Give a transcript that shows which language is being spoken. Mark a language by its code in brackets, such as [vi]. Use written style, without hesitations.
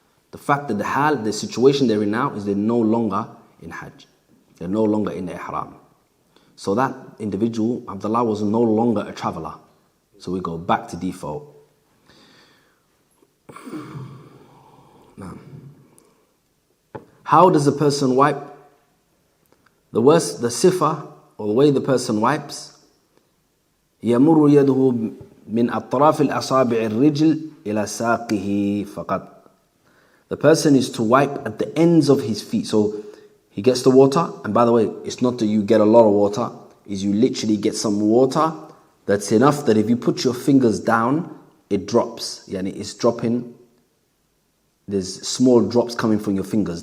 [en] The fact that the situation they're in now is they're no longer in hajj. They're no longer in the ihram. So that individual, Abdullah, was no longer a traveler. So we go back to default. Now, how does a person wipe? The sifa, or the way the person wipes, [ar] يمر يده من أطراف الأصابع الرجل إلى ساقه [en] فقط. The person is to wipe at the ends of his feet. So he gets the water, and by the way, it's not that you get a lot of water, is you literally get some water that's enough that if you put your fingers down, it drops. Yani it's dropping. There's small drops coming from your fingers.